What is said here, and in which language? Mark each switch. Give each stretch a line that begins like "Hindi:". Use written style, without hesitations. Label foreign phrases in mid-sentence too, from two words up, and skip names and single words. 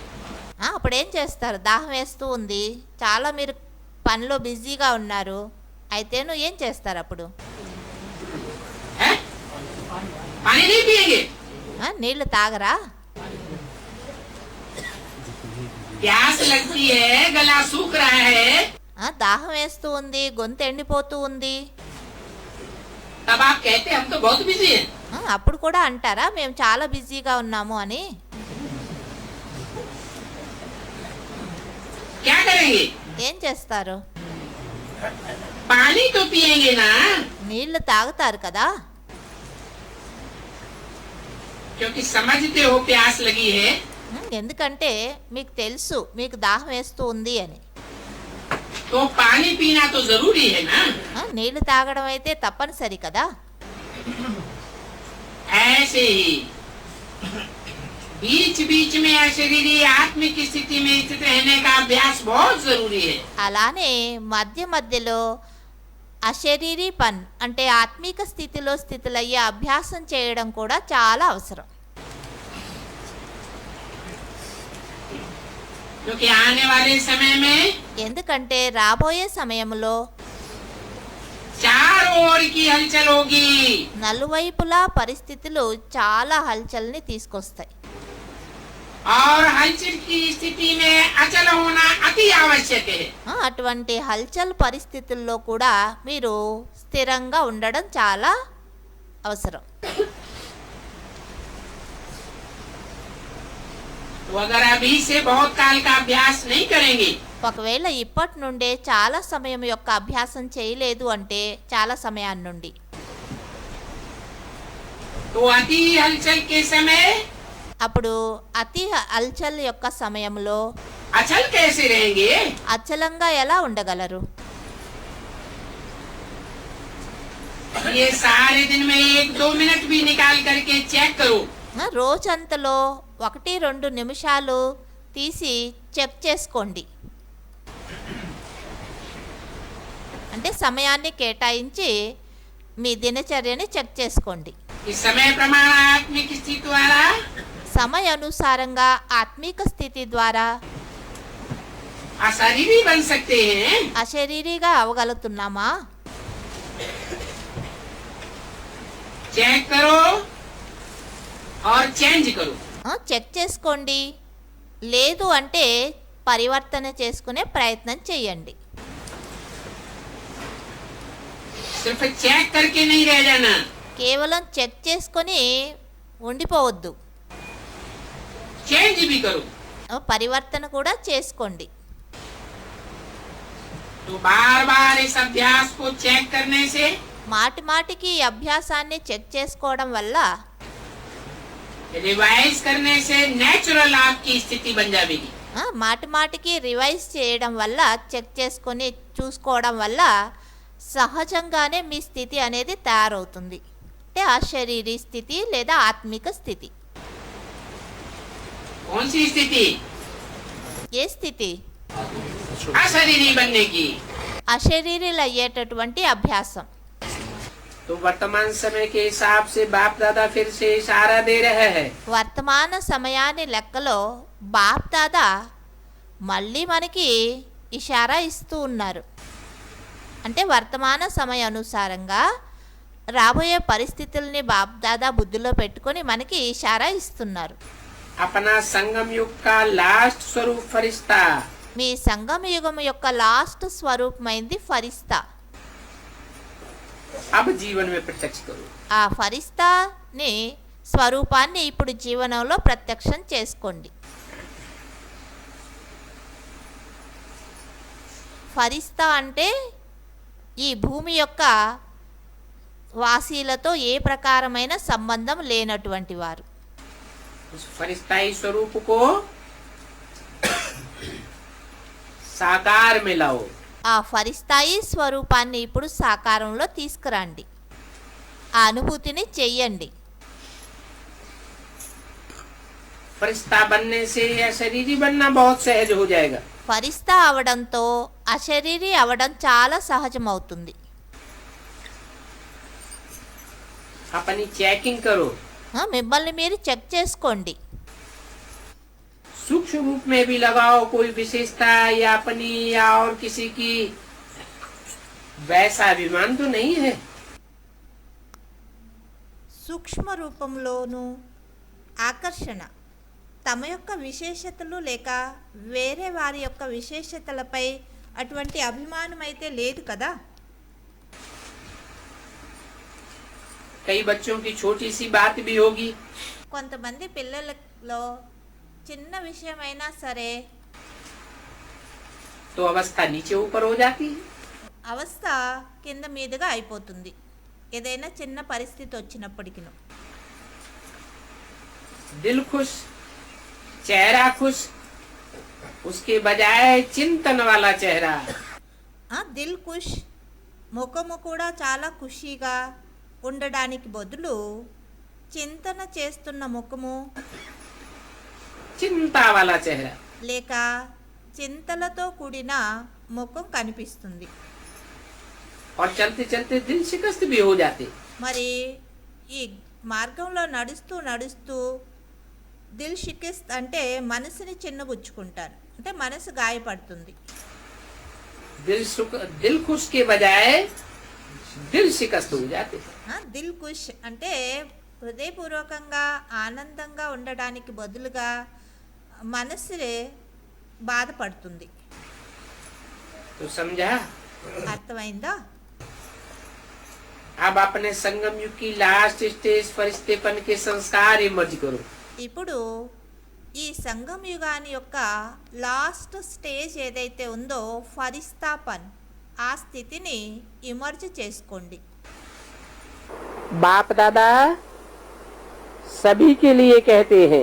Telugu: అప్పుడేం చేస్తారు? దాహం వేస్తూ ఉంది, చాలా మీరు పనిలో బిజీగా ఉన్నారు, అయితేను ఏం చేస్తారు అప్పుడు?
Hindi: है? पानी नहीं पिएंगे?
Telugu: నీళ్లు తాగరా?
Hindi: प्यास लगती है, गला सूख रहा है,
Telugu: దాహం వేస్తూ ఉంది, గొంతు ఎండిపోతూ ఉంది.
Hindi: तब आप कहते हम तो बहुत बिजी हैं.
Telugu: అప్పుడు కూడా అంటారా మేము చాలా బిజీగా ఉన్నాము అని?
Hindi: क्या करेंगे?
Telugu: ఏం చేస్తారు?
Hindi: पानी तो पिएंगे ना,
Telugu: నీళ్లు తాగుతారు కదా,
Hindi: क्योंकि समझते हो प्यास लगी है.
Telugu: ఎందుకంటే మీకు తెలుసు మీకు దాహం వేస్తూ ఉంది అని.
Hindi: तो पानी पीना तो जरूरी है ना.
Telugu: నీళ్లు తాగడం అయితే తప్పనిసరి కదా.
Hindi: ऐसे ही बीच बीच में अशरीरी आत्मिक स्थिति में स्थित रहने का अभ्यास बहुत जरूरी है.
Telugu: అలానే మధ్య మధ్యలో అశరీరీ పన్ అంటే ఆత్మిక స్థితిలో స్థితులయ్యే అభ్యాసం చేయడం కూడా చాలా అవసరం.
Hindi: क्योंकि आने वाले समय में
Telugu: ఎందుకంటే రాబోయే సమయంలో
Hindi: चारों ओर की हलचल होगी.
Telugu: నలువైపులా పరిస్థితులు చాలా హల్చల్ని తీసుకొస్తాయి.
Hindi: और हलचल की स्थिति में अचल होना अति आवश्यक है.
Telugu: అటువంటి హల్చల్ పరిస్థితుల్లో కూడా మీరు స్థిరంగా ఉండడం చాలా అవసరం.
Hindi: तो अगर अभी से बहुत काल का अभ्यास नहीं करेंगे
Telugu: ఒకవేళ ఇప్పటి నుండే చాలా సమయం యొక్క అభ్యాసం చేయలేదు అంటే చాలా సమయాన్ని నుండి
Hindi: तो अति हलचल के समय
Telugu: అప్పుడు అతి హల్చల్ యొక్క సమయంలో
Hindi: अचल कैसे रहेंगे?
Telugu: అచలంగా ఎలా ఉండగలరు?
Hindi: ये सारे दिन में 1-2 मिनट भी निकाल करके चेक करो.
Telugu: రోజంతలో 1-2 నిమిషాలు తీసి చెక్ చేసుకోండి. అంటే సమయాన్ని కేటాయించి మీ దినచర్యని చెక్ చేసుకోండి.
Hindi: इस समय प्रमाण आत्मिक स्थिति द्वारा
Telugu: సమయానుసారంగా ఆత్మిక స్థితి ద్వారా
Hindi: अशरीरी बन सकते हैं.
Telugu: అశరీరిగా అవగలుగుతున్నామా?
Hindi: चेक करो और चेंज करो.
Telugu: చెక్ చేసుకోండి. లేదు అంటే పరివర్తన చేసుకునే ప్రయత్నం చేయండి.
Hindi: सिर्फ चेक करके नहीं रह जाना.
Telugu: కేవలం చెక్ చేసుకొని ఉండిపోవద్దు.
Hindi: चेंज भी करो.
Telugu: పరివర్తన కూడా చేసుకోండి.
Hindi: तो बार बार इस अभ्यास को चेक करने से
Telugu: మాటి మాటికి ఈ అభ్యాసాన్ని చెక్ చేసుకోవడం వల్ల
Hindi: रिवाइज करने से नेचुरल आपकी स्थिति बन जाएगी.
Telugu: మాటి మాటికి రివైజ్ చేయడం వల్ల చెక్ చేసుకొని చూసుకోవడం వల్ల సహజంగానే మీ స్థితి అనేది తయారవుతుంది. అంటే అశరీరీ స్థితి లేదా ఆత్మిక స్థితి.
Hindi: कौन सी स्थिति?
Telugu: ఏ స్థితి?
Hindi: अशरीरी बनने की.
Telugu: అశరీరీలు అయ్యేటటువంటి అభ్యాసం.
Hindi: तो वर्तमान समय के हिसाब से बाप दादा फिर से इशारा दे रहे हैं.
Telugu: వర్తమాన సమయాన్ని లెక్కలో బాప్ దాదా మళ్ళీ మనకి ఇషారా ఇస్తూ ఉన్నారు. అంటే వర్తమాన సమయ అనుసారంగా రాబోయే పరిస్థితుల్ని బాప్ దాదా బుద్ధిలో పెట్టుకొని మనకి ఇషారా ఇస్తున్నారు.
Hindi: अपना संगम युग का लास्ट स्वरूप फरिश्ता.
Telugu: మీ సంగమ యుగం యొక్క లాస్ట్ స్వరూపమైంది ఫరిస్తా.
Hindi: अब जीवन में प्रत्यक्ष करो.
Telugu: ఆ ఫరిస్తాని స్వరూపాన్ని ఇప్పుడు జీవనంలో ప్రత్యక్షం చేసుకోండి. ఫరిస్తా అంటే ఈ భూమి యొక్క వాసీలతో ఏ ప్రకారమైన సంబంధం లేనటువంటి వారు.
Hindi: उस फरिश्ताई स्वरूप को साकार में लाओ.
Telugu: ఆ ఫరిస్తాయి స్వరూపాన్ని ఇప్పుడు సాకారంలో తీసుకురండి. ఆ అనుభూతిని చెయ్యండి.
Hindi: फरिश्ता बनने से अशरीरी बनना बहुत सहज हो जाएगा.
Telugu: ఫరిస్తా అవడంతో అశరీరీ అవడం చాలా సహజమవుతుంది.
Hindi: अपनी चेकिंग करो.
Telugu: మిమ్మల్ని మీరు చెక్ చేసుకోండి.
Hindi: सूक्ष्म रूप में भी लगाओ कोई विशेषता या अपनी या और किसी की. वैसा अभिमान तो नहीं है।
Telugu: సూక్ష్మ రూపంలోనూ ఆకర్షణ తమ యొక్క విశేషతలు లేక వేరే వారి యొక్క విశేషతలపై అటువంటి అభిమానం అయితే లేదు కదా.
Hindi: कई बच्चों की छोटी सी बात भी होगी,
Telugu: కొంతమంది పిల్లలలో చిన్న విషయమైనా సరే
Hindi: तो अवस्था नीचे ऊपर हो जाती है।
Telugu: అవస్థ కింద మీదుగా అయిపోతుంది ఏదైనా చిన్న పరిస్థితి వచ్చినప్పటికీ.
Hindi: दिल खुश, चेहरा खुश, उसके बजाय चिंतन वाला चेहरा। दिल खुश
Telugu: ముఖము కూడా చాలా ఖుషీగా ఉండడానికి బదులు చింతన చేస్తున్న ముఖము
Hindi: चिंता वाला चेहरा।
Telugu: లేక చింతలతో కూడిన ముఖం కనిపిస్తుంది.
Hindi: और चलते चलते दिल शिकस्त भी हो जाते।
Telugu: మరి ఈ మార్గంలో నడుస్తూ నడుస్తూ
Hindi: दिल शिकस्त
Telugu: అంటే మనసుని చిన్నబుచ్చుకుంటారు, అంటే మనసు గాయపడుతుంది.
Hindi: दिल खुश के बजाय दिल शिकस्त हो जाते। दिल खुश
Telugu: అంటే హృదయపూర్వకంగా ఆనందంగా ఉండడానికి బదులుగా మనసునే బాధపడుతుంది.
Hindi: तो समझा?
Telugu: అర్థమైందా?
Hindi: अब अपने संगम युग की
English: last stage
Hindi: फरिश्तेपन के संस्कार इमर्ज करो।
Telugu: ఇప్పుడు ఈ సంగం యుగాని యొక్క
English: last stage
Telugu: ఏదైతే ఉందో ఫరిస్తాపన్, ఆ స్థితిని ఇమర్జ్ చేసుకోండి.
Hindi: बाप दादा सभी के लिए कहते हैं